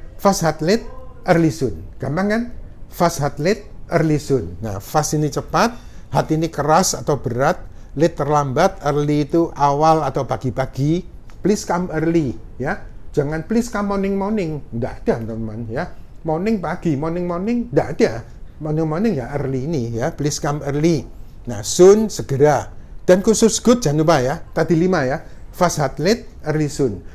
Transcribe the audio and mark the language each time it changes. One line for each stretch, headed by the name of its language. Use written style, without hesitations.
English: Fast, hard, late, early, soon. Gampang kan? Fast, hard, late, early, soon.
Indonesian: Nah, fast ini cepat, hard ini keras atau berat, late terlambat, early itu awal atau pagi-pagi.
English: Please come early, ya. Jangan please come morning.
Indonesian: Nggak ada, teman-teman, ya. Morning pagi, morning, nggak ada.
English: Morning ya early ini, ya. Please come early. Nah, soon segera.
Indonesian: Dan khusus good jangan lupa, ya. Tadi 5, ya.
English: Fast, hard, late, early, soon.